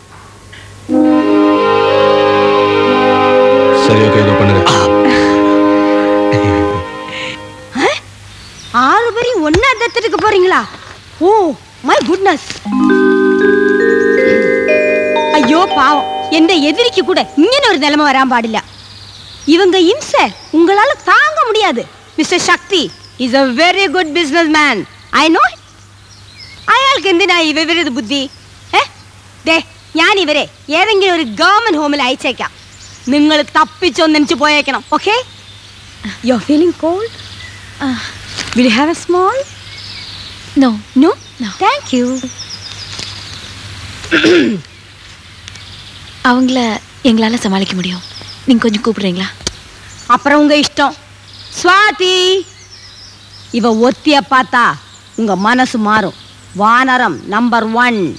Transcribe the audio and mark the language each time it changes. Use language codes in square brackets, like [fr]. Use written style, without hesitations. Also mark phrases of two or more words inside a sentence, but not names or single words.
[ta] சரி, ஓகே, இதோ பண்ணுங்க. 6 பேரும் ஒண்ணா தத்தெடுக்க போறீங்களா? [en] oh my goodness. [ta] ஐயோ பாவம், [ml] എന്റെ എതിരിക്ക് കൂടെ ഇങ്ങനെ ഒരു നിലമ വരാൻ പാടില്ല. [ta] இவங்க இம்சை உங்களால் தாங்க முடியாதே. [en] Mister Shakti is a very good business man. I know. [ml] അയാൾക്ക് എന്തിനാ ഈ വിവരത ബുദ്ധി? ദേ ഞാൻ ഇവരെ ഏതെങ്കിലും ഒരു ഗവൺമെന്റ് ഹോമിൽ അയച്ചേക്കാം. നിങ്ങൾ തപ്പിച്ചൊന്നെനിച്ച് പോയേക്കണം. ഓക്കെ? [en] you are feeling cold? will you have a small? நோ no thank you. [ta] அவங்கள எங்களால சமாளிக்க முடியும். நீங்க கொஞ்சம் கூப்பிடுறீங்களா? அப்புறம் உங்க இஷ்டம். ஸ்வாதி, இவ ஒத்திய பார்த்தா உங்க மனசு மாறும். வானரம் நம்பர் 1.